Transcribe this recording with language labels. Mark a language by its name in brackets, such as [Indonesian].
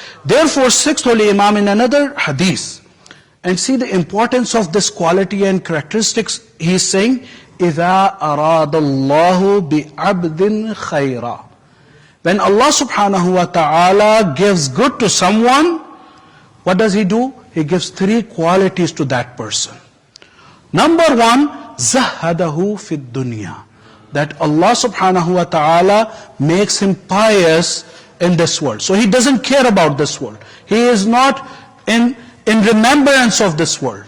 [English] Therefore, sixth holy Imam in another hadith, and see the importance of this quality and characteristics, he is saying, [Arabic] إِذَا أَرَادَ اللَّهُ بِعَبْدٍ خَيْرًا. [English] When Allah subhanahu wa ta'ala gives good to someone, what does He do? He gives three qualities to that person. Number one, [Arabic] زَهَّدَهُ فِي الدُّنْيَا. [English] That Allah subhanahu wa ta'ala makes him pious in this world. So he doesn't care about this world. He is not in remembrance of this world.